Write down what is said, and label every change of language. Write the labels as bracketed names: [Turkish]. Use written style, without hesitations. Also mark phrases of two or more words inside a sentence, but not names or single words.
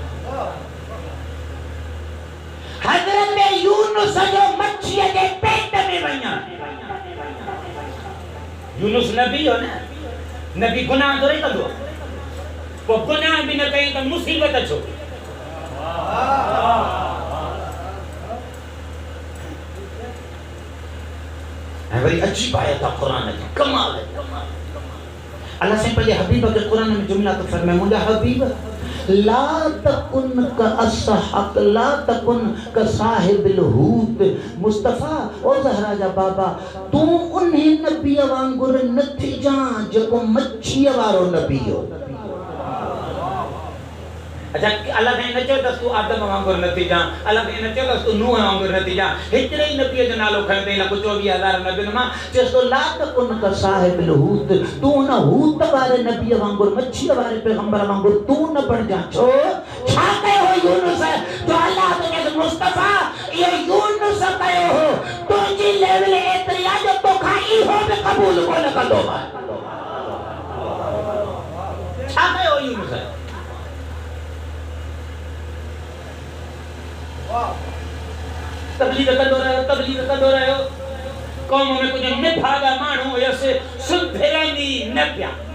[Sindhi] हज़रत यूनुस जो मच्छीअ जे पेट में वञा, यूनुस नबी हो न, नबी गुनाह थोड़ी कंदो, पोइ गुनाह बि न कई त मुसीबत छो? ऐं वरी अजीब आयत आहे कुरान जी, कमाल है। [Urdu] अल्लाह से पहले हबीब के कुरान में जुमला तो फरमाया, मुझे हबीब [Arabic] لا تكن كأسحق لا تكن كصاحب الحوت. [Sindhi] मुस्तफा ओ ज़हरा जा बाबा तू उन्हीं नबी वांगुर न थी जा जेको मच्छी वारो नबी हो। अच्छा अल्लाह ने नचो त तू आदम वांगुर नथी जा, अल्लाह ने नचो त तू नूह वांगुर नथी जा। हिकड़े ही नबी जो नालो खयो ते लख 24000 नबियुनि मां चेस तो [Arabic] لا تكن كصاحب حوت, [Sindhi] तू न हूत वारे नबी वांगुर मच्छी वारे पैगंबर वांगुर तू न बण जा। छो छा कयो हो यूनुस जो अल्लाह ने मुस्तफा ये यूनुस कयो हो तुझी लेवल एतरी आ जो तो खाई हो बे कबूल कोन कंदो। छा कयो यूनुस तबलीग कंदो रहियो कौम में कुछ निभागा माण्हू हुयसि सुधरंदी न पिया।